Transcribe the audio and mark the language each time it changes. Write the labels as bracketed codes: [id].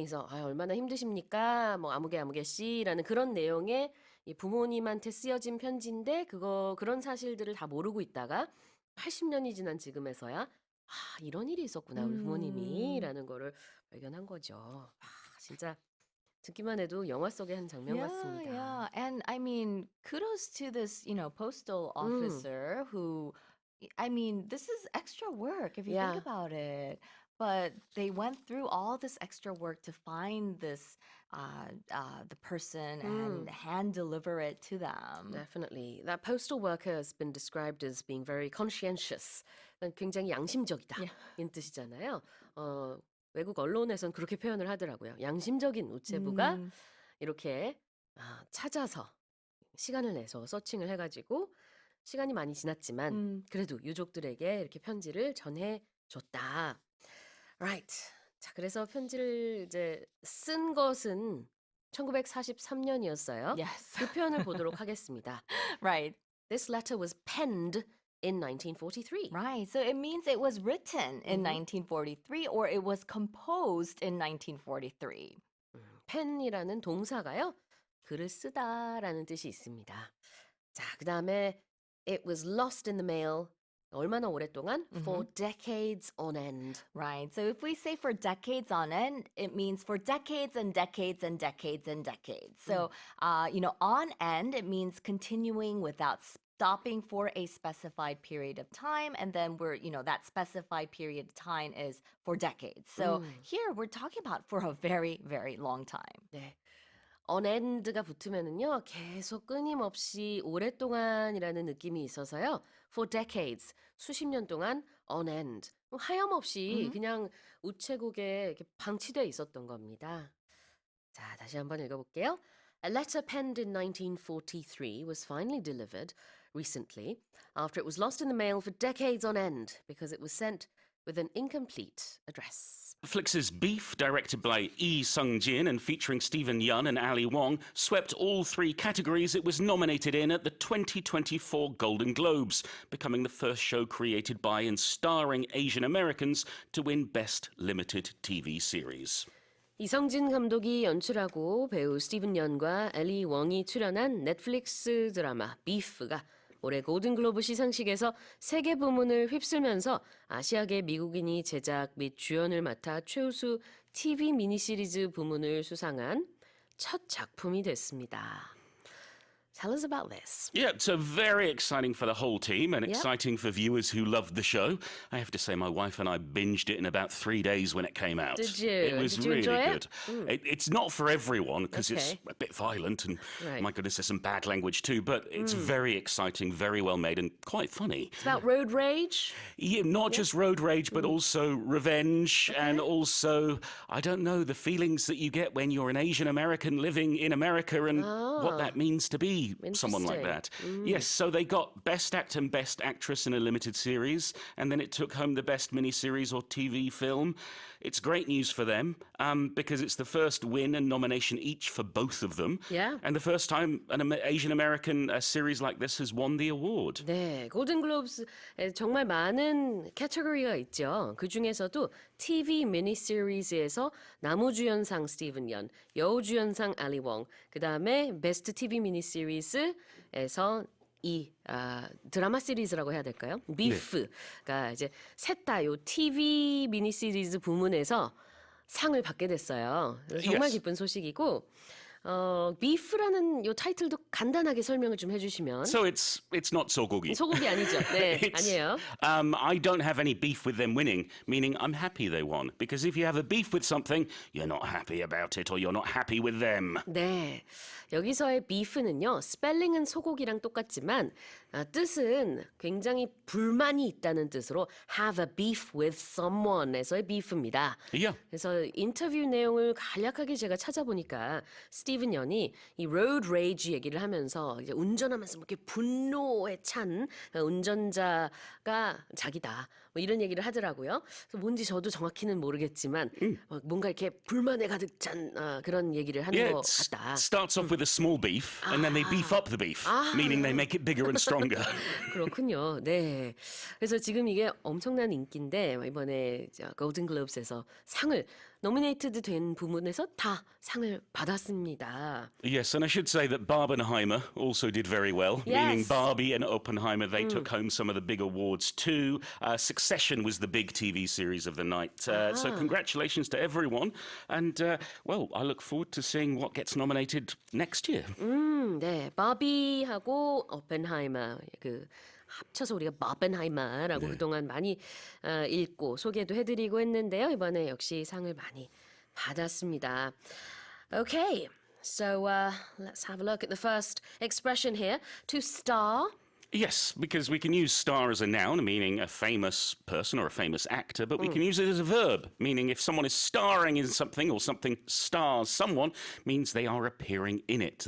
[ko] 그래서 얼마나 힘드십니까? 뭐 아무개 씨라는 그런 내용의 이 부모님한테 쓰여진 편지인데 그런 사실들을 다 모르고 있다가 80년이 지난 지금에서야 이런 일이 있었구나 우리 부모님이라는 거를 발견한 거죠. 진짜 듣기만 해도 영화 속의 한 장면 같습니다. [en] Yeah. And I mean, kudos to this, postal officer who, I mean, this is extra work if you Yeah. think about it. But they went through all this extra work to find this, the person and hand deliver it to them. Definitely. That postal worker has been described as being very conscientious. [ko] 굉장히 양심적이다. 인 뜻이잖아요. 외국 언론에선 그렇게 표현을 하더라고요. 양심적인 우체부가 이렇게 찾아서 시간을 내서 서칭을 해가지고 시간이 많이 지났지만 그래도 유족들에게 이렇게 편지를 전해줬다. [en] Right. [ko] 자, 그래서 편지를 이제 쓴 것은 1943년이었어요. [en] Yes. [ko] 그 표현을 보도록 하겠습니다. [en] Right. This letter was penned in 1943. Right. So it means it was written in 1943 or it was composed in 1943. [ko] 펜이라는 동사가요. 글을 쓰다라는 뜻이 있습니다. 자, 그다음에 [en] it was lost in the mail. [ko] 얼마나 오랫동안? [en] For decades on end. Right. So if we say for decades on end, it means for decades and decades and decades and decades. So, on end, it means continuing without stopping for a specified period of time. And then that specified period of time is for decades. So here we're talking about for a very, very long time. [ko] 네. [en] on end [ko] 가 붙으면은요. 계속 끊임없이 오랫동안이라는 느낌이 있어서요. [en] For decades, [ko] 수십 년 동안 [en] on end. [ko] 하염없이 그냥 우체국에 이렇게 방치돼 있었던 겁니다. 자, 다시 한번 읽어볼게요. [en] A letter penned in 1943 was finally delivered recently after it was lost in the mail for decades on end because it was sent with an incomplete address. Netflix's Beef, directed by Lee Sung-jin and featuring Stephen Yeun and Ali Wong, swept all three categories it was nominated in at the 2024 Golden Globes, becoming the first show created by and starring Asian Americans to win Best Limited TV Series. [ko] 이성진 감독이 연출하고 배우 스티븐 연과 엘리 웡이 출연한 넷플릭스 드라마 비프가 올해 골든글로브 시상식에서 세계 부문을 휩쓸면서 아시아계 미국인이 제작 및 주연을 맡아 최우수 TV 미니시리즈 부문을 수상한 첫 작품이 됐습니다. [en] Tell us about this. Yeah, so very exciting for the whole team and exciting for viewers who loved the show. I have to say my wife and I binged it in about 3 days when it came out. Did you? It was Did you really enjoy good. It's not for everyone because it's a bit violent and my goodness, there's some bad language too, but it's very exciting, very well made and quite funny. It's about road rage? Yeah, not just road rage, but also revenge and also, I don't know, the feelings that you get when you're an Asian American living in America and what that means to be see someone like that. Interesting. Yes, so they got Best Actor and Best Actress in a limited series, and then it took home the Best Miniseries or TV film. It's great news for them because it's the first win and nomination each for both of them. Yeah. And the first time an Asian American series like this has won the award. [ko] 네, 골든글로브스에 정말 많은 캐터고리가 있죠. 그 중에서도 TV 미니시리즈에서 남우주연상 스티븐 연, 여우주연상 알리 웡, 그 다음에 베스트 TV 미니시리즈에서 이 드라마 시리즈라고 해야 될까요? 비프가 이제 셋 다 요 TV 미니시리즈 부문에서 상을 받게 됐어요. 정말 [en] Yes. [ko] 기쁜 소식이고 비프라는 요 타이틀도 간단하게 설명을 좀 해주시면. [en] So it's not 소고기. [ko] 소고기 아니죠? 네, [en] It's, [ko] 아니에요. [en] I don't have any beef with them winning, meaning I'm happy they won. Because if you have a beef with something, you're not happy about it or you're not happy with them. [ko] 네, 여기서의 beef는요, 스펠링은 소고기랑 똑같지만 뜻은 굉장히 불만이 있다는 뜻으로 [en] have a beef with someone [ko] 에서의 beef입니다. [en] Yeah. [ko] 그래서 인터뷰 내용을 간략하게 제가 찾아보니까 스티븐 연이 이 road rage 얘기를 하면서 이제 운전하면서 이렇게 분노에 찬 운전자가 자기다. 뭐 이런 얘기를 하더라고요. 그래서 뭔지 저도 정확히는 모르겠지만 막 뭔가 이렇게 불만에 가득 찬 그런 얘기를 하는 [en] Yeah, [ko] 것 [en] it [ko] 같다. [en] starts off with a small beef and then they beef up the beef, meaning they make it bigger and stronger. [ko] 그렇군요. 네. 그래서 지금 이게 엄청난 인기인데 이번에 골든글로브스에서 상을 노미네이트드 된 부문에서 다 상을 받았습니다. [en] Yes, and I should say that Barbenheimer also did very well, meaning Yes. Barbie and Oppenheimer, they took home some of the big awards too. Succession was the big TV series of the night. So congratulations to everyone. And, well, I look forward to seeing what gets nominated next year. [ko] 네. 바비하고 오펜하이머 그 합쳐서 우리가 바벤하이머라고 그동안 많이 읽고 소개도 해드리고 했는데요. 이번에 역시 상을 많이 받았습니다. [en] Okay, so let's have a look at the first expression here. To star. Yes, because we can use star as a noun, meaning a famous person or a famous actor, but we can use it as a verb, meaning if someone is starring in something or something stars someone, means they are appearing in it.